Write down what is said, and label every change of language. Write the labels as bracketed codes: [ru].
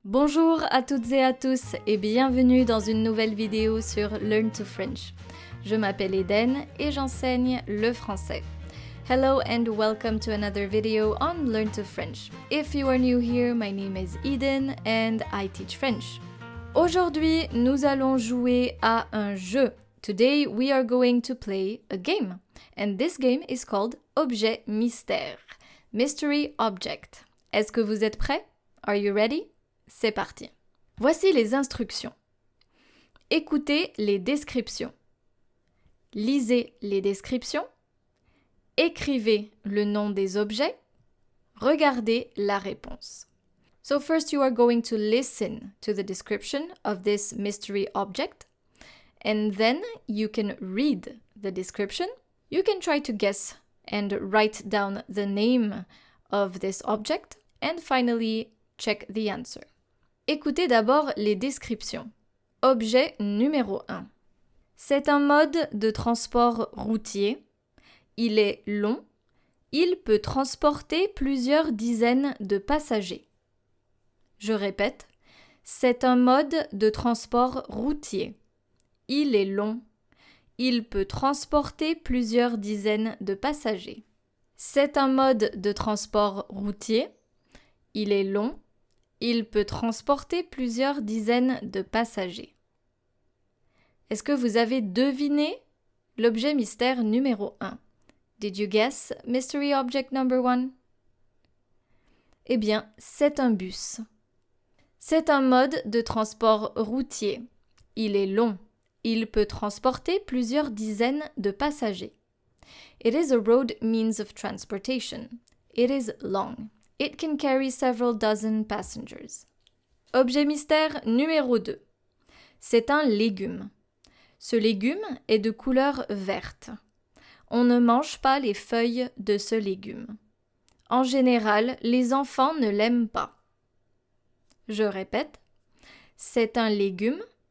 [fr] Bonjour à toutes et à tous et bienvenue dans une nouvelle vidéo sur Learn to French. Je m'appelle Eden et j'enseigne le français. [en] Hello and welcome to another video on Learn to French. If you are new here, my name is Eden and I teach French. [fr] Aujourd'hui, nous allons jouer à un jeu. [en] Today we are going to play a game. And this game is called Objet Mystère. Mystery Object. [fr] Est-ce que vous êtes prêts? [en] Are you ready? [fr] C'est parti. Voici les instructions. Écoutez les descriptions. Lisez les descriptions. Écrivez le nom des objets. Regardez la réponse. [en] So first you are going to listen to the description of this mystery object. And then you can read the description. You can try to guess and write down the name of this object. And finally, check the answer. [fr] Écoutez d'abord les descriptions. Objet numéro 1. C'est un mode de transport routier. Il est long. Il peut transporter plusieurs dizaines de passagers. Je répète, c'est un mode de transport routier. Il est long. Il peut transporter plusieurs dizaines de passagers. C'est un mode de transport routier. Il est long. Il peut transporter plusieurs dizaines de passagers. Est-ce que vous avez deviné l'objet mystère numéro 1? [en] Did you guess mystery object number 1? [fr] Eh bien, c'est un bus. C'est un mode de transport routier. Il est long. Il peut transporter plusieurs dizaines de passagers. [en] It is a road means of transportation. It is long. It can carry several dozen passengers. [fr] Objet mystère numéro 2. C'est un légume. Ce légume est de couleur verte. On ne mange pas les feuilles de ce légume. En général, les enfants ne l'aiment pas. Je répète, c'est un légume.